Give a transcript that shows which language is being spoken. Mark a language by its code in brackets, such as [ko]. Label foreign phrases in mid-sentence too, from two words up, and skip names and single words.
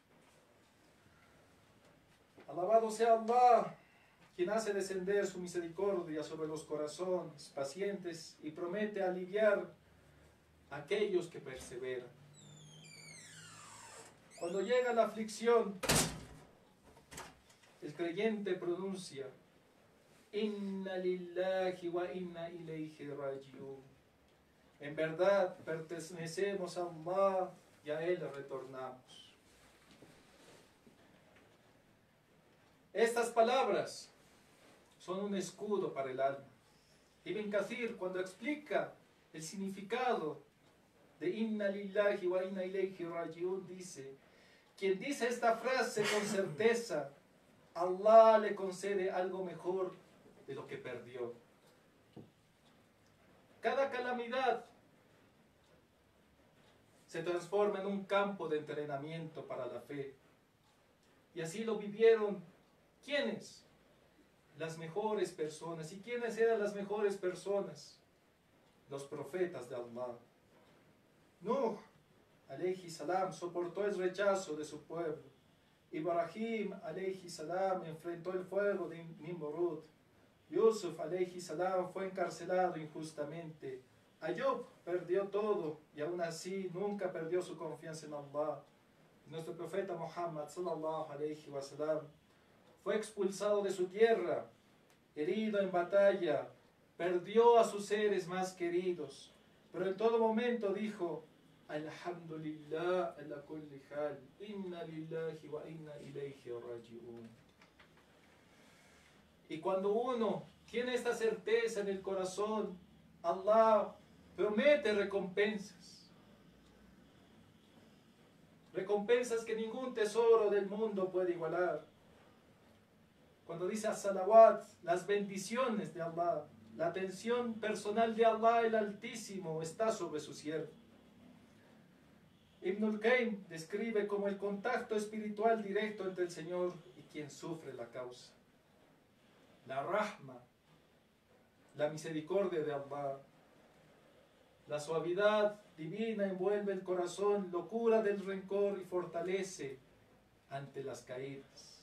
[es] Alabado sea Allah, quien hace descender su misericordia sobre los corazones pacientes y promete aliviar a aquellos que perseveran. Cuando llega la aflicción, el creyente pronuncia: [ar] إنا لله وإنا إليه راجعون. [es] En verdad pertenecemos a Allah y a Él retornamos. Estas palabras son un escudo para el alma. Ibn Kathir, cuando explica el significado de [ar] إنا لله وإنا إليه راجعون, [es] dice: quien dice esta frase con certeza, Allah le concede algo mejor de lo que perdió. Cada calamidad se transforma en un campo de entrenamiento para la fe. Y así lo vivieron, ¿quiénes? Las mejores personas. ¿Y quiénes eran las mejores personas? Los profetas de Allah. Nuh, [ar] عليه السلام, [es] soportó el rechazo de su pueblo. [ar] Ibrahim, عليه السلام, [es] enfrentó el fuego de Nimrud. [ar] Yusuf, عليه السلام, [es] fue encarcelado injustamente. Ayub perdió todo y aún así nunca perdió su confianza en Allah. Nuestro profeta Muhammad [ar] صلى الله عليه وسلم [es] fue expulsado de su tierra, herido en batalla, perdió a sus seres más queridos, pero en todo momento dijo: [ar] الحمد لله على كل حال، إنا لله وإنا إليه راجعون. [es] Y cuando uno tiene esta certeza en el corazón, Allah promete recompensas. Recompensas que ningún tesoro del mundo puede igualar. Cuando dice as-salawat, las bendiciones de Allah, la atención personal de Allah el Altísimo está sobre su siervo. Ibn al-Qayyim describe como el contacto espiritual directo entre el Señor y quien sufre la causa. La rahma, la misericordia de Allah, La suavidad divina envuelve el corazón, locura del rencor y fortalece ante las caídas.